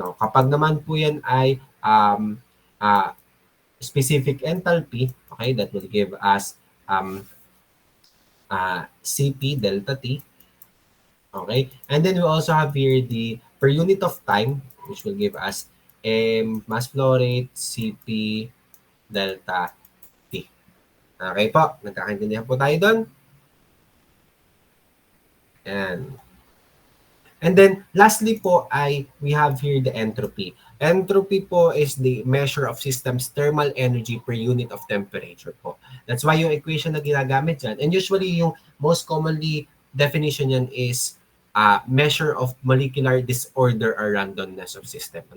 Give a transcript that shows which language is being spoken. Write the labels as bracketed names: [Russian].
[Filipino] Kapag naman po yan ay [English] specific enthalpy, okay, that will give us CP delta T. Okay, and then we also have here the per unit of time, which will give us mass flow rate, CP, delta T. [Filipino] Okay po, nagkakaintindihan po tayo doon. [English] And then, lastly po ay we have here the entropy. Entropy po is the measure of system's thermal energy per unit of temperature po. That's why yung equation [Filipino] na ginagamit dyan. [English] And usually, yung most commonly definition yan is measure of molecular disorder or randomness of system.